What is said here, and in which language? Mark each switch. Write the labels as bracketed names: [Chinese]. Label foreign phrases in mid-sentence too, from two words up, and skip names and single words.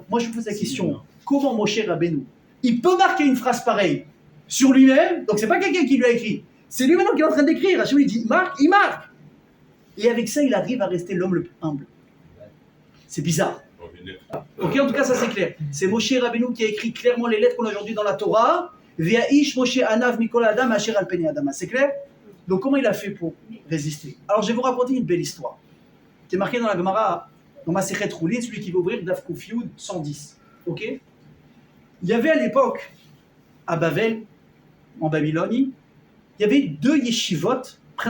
[French] Moi, je vous pose la question, comment Moshe Rabbeinu, il peut marquer une phrase pareille sur lui-même, donc c'est pas quelqu'un qui lui a écrit, c'est lui-même qui est en train d'écrire. Hachem lui dit, il marque. Et avec ça, il arrive à rester l'homme le plus humble. C'est bizarre. Ok, en tout cas, ça c'est clair. C'est Moshe Rabbeinu qui a écrit clairement les lettres qu'on a aujourd'hui dans la Torah. [Hebrew] והאיש משה ענו מכל אדם אשר על פני אדמה. [French] C'est clair? Donc, comment il a fait pour résister? Alors, je vais vous raconter une belle histoire qui est marquée dans la Gemara, dans Masechet Roulin, celui qui va ouvrir [Hebrew] דף קוף יוד [French] 110. Ok? Il y avait à l'époque, à Bavel, en Babylonie, il y avait 2 yeshivot principales.